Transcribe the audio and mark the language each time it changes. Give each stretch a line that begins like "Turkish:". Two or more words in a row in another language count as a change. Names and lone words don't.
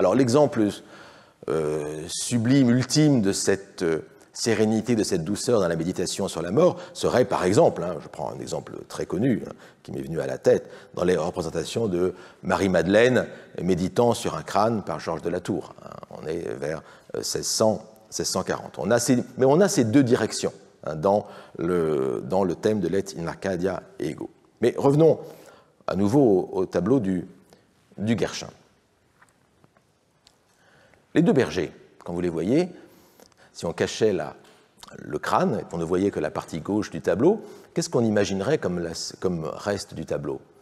French: Alors, l'exemple sublime, ultime de cette sérénité, de cette douceur dans la méditation sur la mort serait, par exemple, je prends un exemple très connu qui m'est venu à la tête, dans les représentations de Marie-Madeleine méditant sur un crâne par Georges de la Tour. On est vers 1640. Mais on a ces deux directions dans le thème de l'
Latin: Et in Arcadia ego.
French: Mais revenons à nouveau au tableau du Guerchin. Les deux bergers, quand vous les voyez, si on cachait le crâne et qu'on ne voyait que la partie gauche du tableau, qu'est-ce qu'on imaginerait comme reste du tableau?